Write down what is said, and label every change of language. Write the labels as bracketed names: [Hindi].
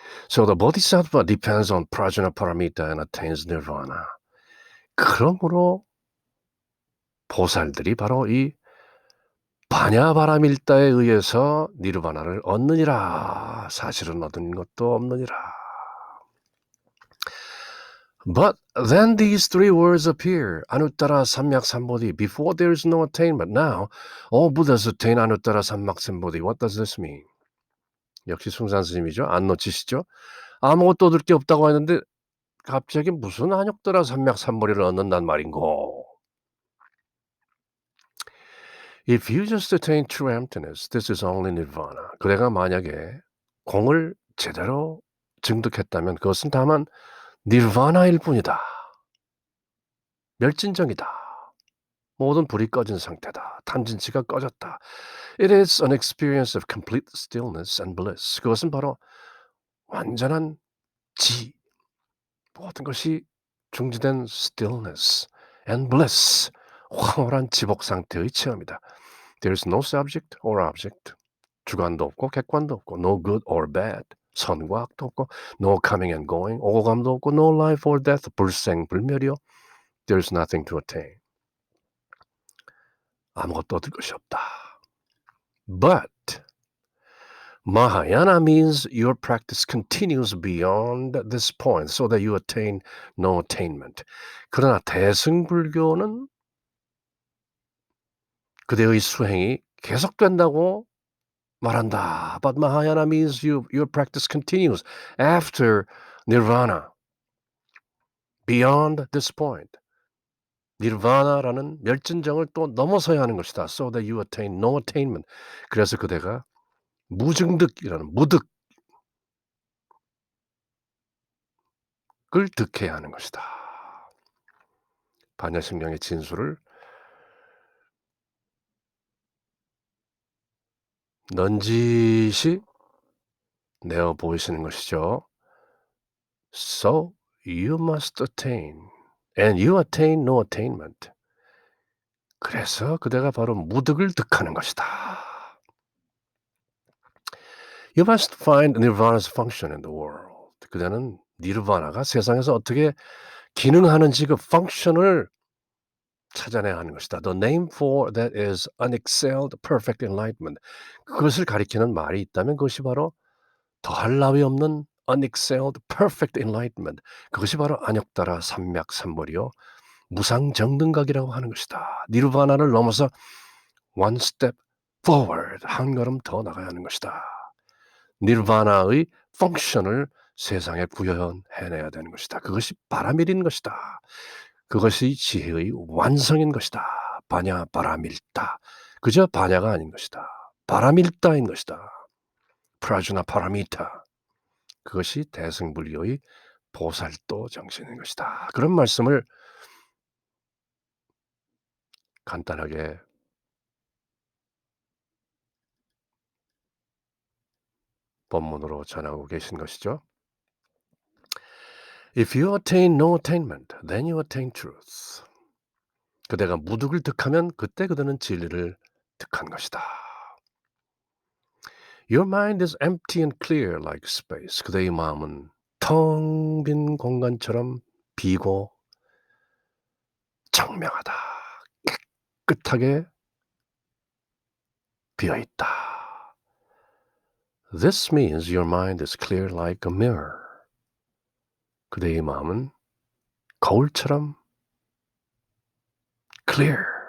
[English] So the bodhisattva depends on prajna paramita and attains nirvana. [Korean] 그러므로 보살들이 바로 이 바냐바라밀다에 의해서 니르바나를 얻느니라. 사실은 얻은 것도 없느니라. [English] But then these three words appear. Anuttara Samyak Sambodhi. Before there is no attainment. Now, all Buddhas attain Anuttara Samyak Sambodhi. What does this mean? [Korean] 역시 숭산 스님이죠. 안 놓치시죠? 아무것도 얻을 게 없다고 했는데 갑자기 무슨 아뇩따라 삼맥 삼보리를 얻는단 말인고. [English] If you just attain true emptiness, this is only nirvana. [Korean] 그대가 만약에 공을 제대로 증득했다면 그것은 다만 니르바나일 뿐이다. 멸진정이다. 모든 불이 꺼진 상태다. 탐진치가 꺼졌다. [English] It is an experience of complete stillness and bliss. [Korean] 그것은 바로 완전한 지, 모든 것이 중지된 [English] stillness and bliss, [Korean] 황홀한 지복 상태의 체험이다. [English] There is no subject or object. [Korean] 주관도 없고 객관도 없고 [English] no good or bad. [Korean] 선과 악도 없고 [English] no coming and going. [Korean] 오고 감도 없고 [English] no life or death. [Korean] 불생불멸이요. [English] There is nothing to attain. [Korean] 아무것도 얻을 것이 없다. [English] But Mahayana means your practice continues beyond this point so that you attain no attainment. [Korean] 그러나 대승불교는 그대의 수행이 계속된다고 말한다. [English] But Mahayana means your practice continues after nirvana, beyond this point. [Korean] 니르바나라는 멸진정을 또 넘어서야 하는 것이다. So that you attain no attainment. 그래서 그대가 무증득이라는 무득을 득해야 하는 것이다. 반야심경의 진수를 넌지시 내어 보이시는 것이죠. [English] So you must attain, and you attain no attainment. [Korean] 그래서 그대가 바로 무득을 득하는 것이다. [English] You must find nirvana's function in the world. [Korean] 그대는 니르바나가 세상에서 어떻게 기능하는지 그 펑션을 찾아내야 하는 것이다. [English] The name for that is unexcelled perfect enlightenment. [Korean] 그것을 가리키는 말이 있다면 그것이 바로 더할 나위 없는 [English] unexcelled perfect enlightenment. [Korean] 그것이 바로 안욕따라 삼맥삼벌이요 무상정등각이라고 하는 것이다. 니르바나를 넘어서 [English] one step forward, [Korean] 한 걸음 더 나가야 하는 것이다. 니르바나의 펑션을 세상에 구현해내야 되는 것이다. 그것이 바라밀인 것이다. 그것이 지혜의 완성인 것이다. 바냐 바라밀다. 그저 바냐가 아닌 것이다. 바라밀다인 것이다. 프라주나 파라미타. 그것이 대승불교의 보살도 정신인 것이다. 그런 말씀을 간단하게 본문으로 전하고 계신 것이죠. [English] If you attain no attainment, then you attain truth. [Korean] 그대가 무득을 득하면 그때 그대는 진리를 득한 것이다. [English] Your mind is empty and clear like space. [Korean] 그대의 마음은 텅 빈 공간처럼 비고 청명하다. 깨끗하게 비어있다. [English] This means your mind is clear like a mirror. [Korean] 그대의 마음은 거울처럼 clear.